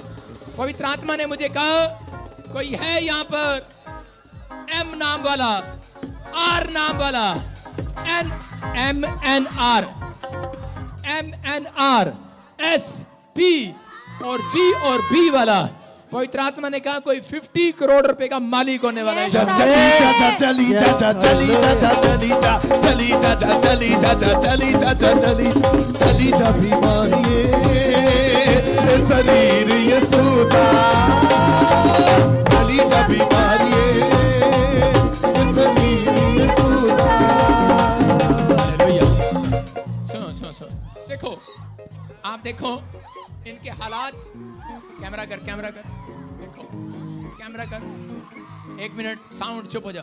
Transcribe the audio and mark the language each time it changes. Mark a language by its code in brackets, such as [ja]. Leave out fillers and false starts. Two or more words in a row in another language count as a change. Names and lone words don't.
[hi] पवित्र आत्मा ने मुझे कहा, कोई है यहाँ पर M नाम वाला, R नाम वाला, MNR S, P और G और B वाला, पवित्र आत्मा ने कहा कोई 50 करोड़ रुपए का मालिक होने वाला है। चली जा जा चली जा जा चली जा चली जा जा चली जा जा चली जा जा चली जा बीमारी शरीर यीशुदा चली जा बीमारी शरीर यीशुदा। हालेलुया। सुनो देखो, आप देखो इनके हालात, कैमरा कर देखो, कैमरा कर, 1 [en] minute sound [hi] चुप हो जाओ।